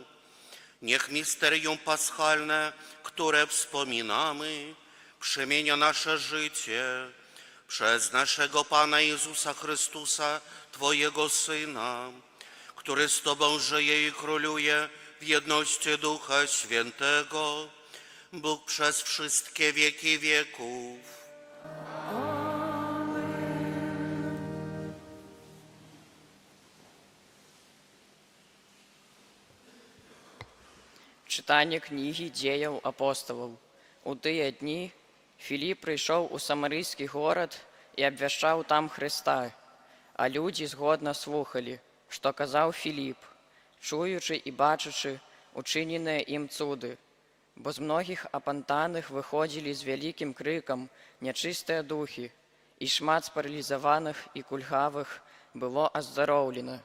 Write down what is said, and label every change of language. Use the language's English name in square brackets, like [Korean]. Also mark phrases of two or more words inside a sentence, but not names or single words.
[Polish] Niech misterium paschalne, które wspominamy, przemienia nasze życie przez naszego Pana Jezusa Chrystusa, Twojego Syna, który z Tobą żyje i króluje w jedności Ducha Świętego Bóg przez wszystkie wieki wieków. [Belarusian] Читання книги «Дзеяў апостолаў». У тыя дні Філіп прыйшоў у самарыйскі горад і абвяшчаў там Хрыста, а людзі згодна слухалі, што казаў Філіп, чуючы і бачачы учыненыя ім цуды. Бо з многіх апантаных выходзілі з вялікім крыкам нячыстыя духі, і шмат спаралізаваных і кульгавых было аздароўлена.